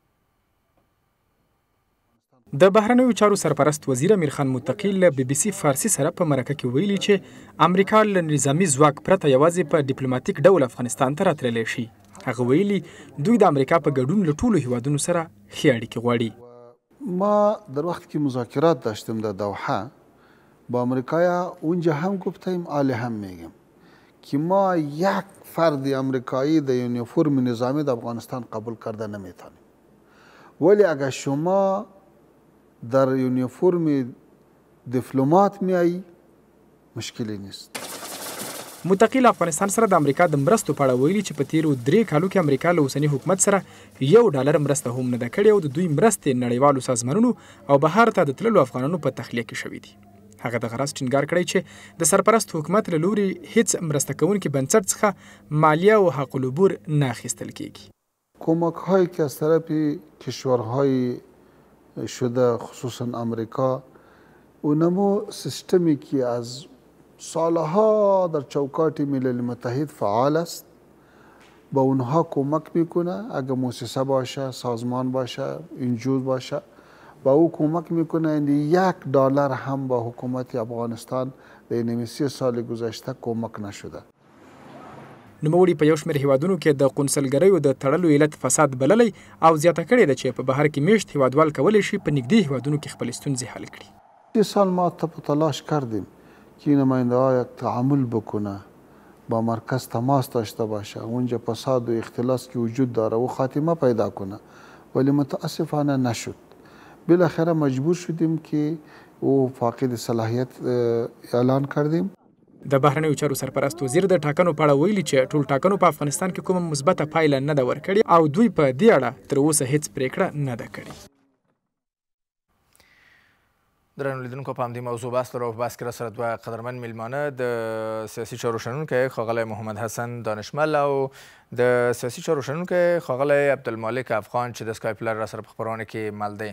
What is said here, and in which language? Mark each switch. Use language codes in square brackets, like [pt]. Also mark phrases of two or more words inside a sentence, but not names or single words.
[ps] د بهرنیو چارو سرپرست وزیر امیر خان متقي له بي بي سي فارسي سره په مرکه کې ویلي چې امریکا له نظامي ځواک پرته یوازې په ډیپلوماټیک ډول افغانستان ته راتللی شي. هغه ویلي دوی د امریکا په ګډون له ټولو هیوادونو سره ښې اړیکې غواړي. [fa] ما در وقتی که مذاکرات داشتیم در دوحه با امریکایا اونجا هم گفتیم عالی هم میگیم که ما یک فرد امریکایی در یونیفرم نظامی در افغانستان قبول کرده نمیتونیم، ولی اگر شما در یونیفرم دیپلمات میایی مشکلی نیست. [ps] متقي له افغانستان سره د امریکا د مرستو په اړه ویلي چې په تیرو 3 کالو کې امریکا له اوسني حکومت سره $1 مرسته هم نه ده کړې او د دوی مرستې نړیوالو سازمانونو او بهر ته د تللو افغانانو په تخلیه کې شوي دي. هغه د غرض ټینګار کړی چې د سرپرست حکومت له لوري هیڅ مرسته کوونکي بنسټ څخه مالیه او حق العبور نه اخیستل کیږي. [fa] کمک هایی که از طرف کشورهای شده خصوصا امریکا اونمو سیستمی که از سالها در چوکات ملل متحد فعال است به اونها کمک میکنه. اگر مؤسسه باشه، سازمان باشه، انجیو باشه به او کمک میکنه. $1 هم با حکومت افغانستان در این 3 سال گذشته کمک نشده. [ps] نوموړي په یو شمېر هیوادونو کې د قونسلګریو د تړلو علت فساد بللی او زیاته کړې ده چې په بهر کې میشت هیوادوال کولی شي په نږدې هیوادونو کې خپلې ستونزې حل کړي. [fa] 3 سال ما تلاش کردیم که این نماینده ها یک تعامل بکنه، با مرکز تماس داشته باشه، اونجا فساد و اختلاس که وجود داره و خاتمه پیدا کنه، ولی متاسفانه نشد. بالاخره مجبور شدیم که او فاقد صلاحیت اعلان کردیم. [ps] د بهرنیو چارو سرپرست وزیر د ټاکنو په اړه ویلي چې ټول ټاکنو په افغانستان کې کومه مثبته پایله نه ده ورکړې او دوی په دې اړه تر اوسه هیڅ پریکړه نه ده کړې. درنو لیدونکو په همدې موضوع بحث لرو. په بحث کې راسره 2 قدرمن میلمانه د سیاسي چارو شنونکی ښاغلی محمد حسن دانشمل او د سیاسي چارو شنونکی ښاغلی عبدالمالک افغان چې د سکایپ لارې راسره په خپرونه کې مل دی.